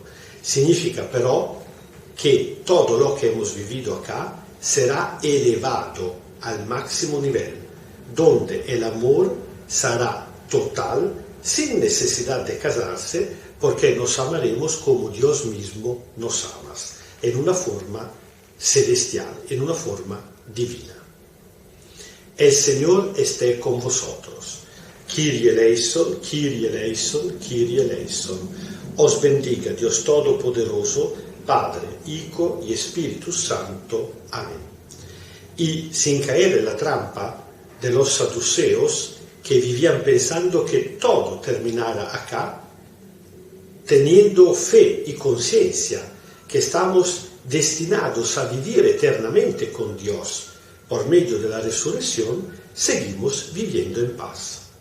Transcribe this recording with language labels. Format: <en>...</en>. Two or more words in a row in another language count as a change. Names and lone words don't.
<es>Significa pero que todo lo que hemos vivido acá será elevado al máximo nivel, donde el amor será total, sin necesidad de casarse, porque nos amaremos como Dios mismo nos ama, en una forma celestial, en una forma divina. El Señor esté con vosotros.</es> <el>Kyrie eleison, Kyrie eleison, Kyrie eleison.</el> <es>Os bendiga Dios Todopoderoso, Padre, Hijo y Espíritu Santo. Amén. Y sin caer en la trampa de los saduceos que vivían pensando que todo terminara acá, teniendo fe y conciencia que estamos destinados a vivir eternamente con Dios por medio de la resurrección, seguimos viviendo en paz.</es>